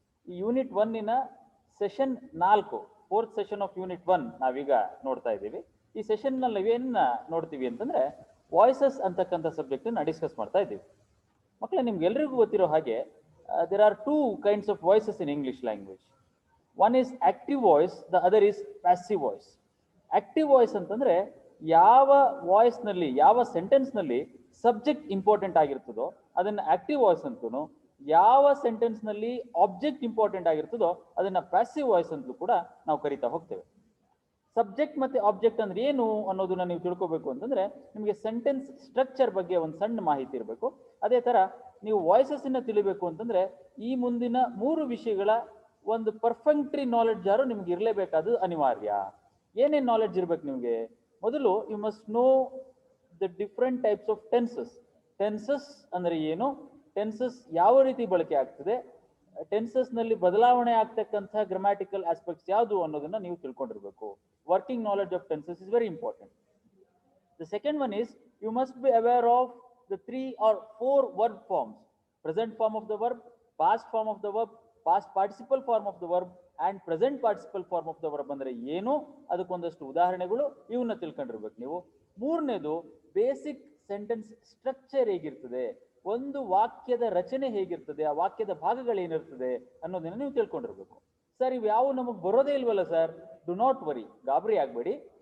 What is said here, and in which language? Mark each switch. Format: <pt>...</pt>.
<kn>ಈ unit 1ನ session 4,</kn> <en>4th session of unit 1</en> <kn>ನಾವೀಗ ನೋಡ್ತಾ ಇದ್ದೀವಿ. ಈ ಸೆಷನ್ನಲ್ಲಿ ನಾವೇನ ನೋಡ್ತೀವಿ ಅಂತಂದ್ರೆ ವಾಯ್ಸಸ್ ಅಂತಕ್ಕಂಥ ಸಬ್ಜೆಕ್ಟ್ ಅನ್ನು ಡಿಸ್ಕಸ್ ಮಾಡ್ತಾ ಇದ್ದೀವಿ. ಮಕ್ಕಳೇ, ನಿಮ್ಗೆಲ್ರಿಗೂ ಗೊತ್ತಿರೋ ಹಾಗೆ</kn> <en>There are 2 kinds of voices in English language. One is active voice, the other is passive voice.</en> <kn>Active voice ಅಂತಂದ್ರೆ ಯಾವ ವಾಯ್ಸ್ ನಲ್ಲಿ, ಯಾವ ಸೆಂಟೆನ್ಸ್ ನಲ್ಲಿ ಸಬ್ಜೆಕ್ಟ್ ಇಂಪಾರ್ಟೆಂಟ್ ಆಗಿರ್ತದೋ ಅದನ್ನ ಆಕ್ಟಿವ್ ವಾಯ್ಸ್ ಅಂತೂ, ಯಾವ ಸೆಂಟೆನ್ಸ್ ನಲ್ಲಿ ಆಬ್ಜೆಕ್ಟ್ ಇಂಪಾರ್ಟೆಂಟ್ ಆಗಿರ್ತದೋ ಅದನ್ನ ಪ್ಯಾಸಿವ್ ವಾಯ್ಸ್ ಅಂತಲೂ ಕೂಡ ನಾವು ಕರಿತಾ ಹೋಗ್ತೇವೆ. ಸಬ್ಜೆಕ್ಟ್ ಮತ್ತೆ ಆಬ್ಜೆಕ್ಟ್ ಅಂದ್ರೆ ಏನು ಅನ್ನೋದನ್ನ ನೀವು ತಿಳ್ಕೋಬೇಕು ಅಂತಂದ್ರೆ ನಿಮಗೆ ಸೆಂಟೆನ್ಸ್ ಸ್ಟ್ರಕ್ಚರ್ ಬಗ್ಗೆ ಒಂದು ಸಣ್ಣ ಮಾಹಿತಿ ಇರಬೇಕು. ಅದೇ ತರ ನೀವು ವಾಯ್ಸಸ್ ಅನ್ನ ತಿಳಿಬೇಕು ಅಂತಂದ್ರೆ ಈ ಮುಂದಿನ 3 ವಿಷಯಗಳ ಒಂದು ಪರ್ಫೆಕ್ಟ್ರಿ ನಾಲೆಡ್ಜ್ ಯಾರು ನಿಮ್ಗೆ ಇರಲೇಬೇಕಾದ ಅನಿವಾರ್ಯ. ಏನೇನು ನಾಲೆಡ್ಜ್ ಇರ್ಬೇಕು ನಿಮಗೆ? ಮೊದಲು</kn> <en>You must know the different types of tenses.</en> <kn>Tenses ಅಂದ್ರೆ ಏನು, ಟೆನ್ಸಸ್ ಯಾವ ರೀತಿ ಬಳಕೆ ಆಗ್ತದೆ, ಟೆನ್ಸಸ್ ನಲ್ಲಿ ಬದಲಾವಣೆ ಆಗ್ತಕ್ಕಂಥ ಗ್ರಾಮ್ಯಾಟಿಕಲ್ ಆಸ್ಪೆಕ್ಟ್ಸ್ ಯಾವುದು ಅನ್ನೋದನ್ನ ನೀವು ತಿಳ್ಕೊಂಡಿರ್ಬೇಕು.</kn> <en>Working knowledge of tenses is very important. The second one is you must be aware of the 3 or 4 verb forms: present form of the verb, past form of the verb, past participle form of the verb and present participle form of the verb.</en> <kn>ಅಂದ್ರೆ ಏನು, ಅದಕ್ಕೊಂದಷ್ಟು ಉದಾಹರಣೆಗಳು, ಇವನ್ನ ತಿಳ್ಕೊಂಡಿರ್ಬೇಕು ನೀವು. ಮೂರನೇದು basic sentence structure ಹೇಗಿರ್ತದೆ, ಒಂದು ವಾಕ್ಯದ ರಚನೆ ಹೇಗಿರ್ತದೆ, ಆ ವಾಕ್ಯದ ಭಾಗಗಳೇನಿರ್ತದೆ ಅನ್ನೋದನ್ನ ನೀವು ತಿಳ್ಕೊಂಡಿರ್ಬೇಕು. ಸರ್, ಇವು ಯಾವ ನಮಗೆ ಬರೋದೇ ಇಲ್ವಲ್ಲ ಸರ್?</kn> <en>do not worry,</en> <kn>ಗಾಬರಿ ಆಗ್ಬೇಡಿ.</kn>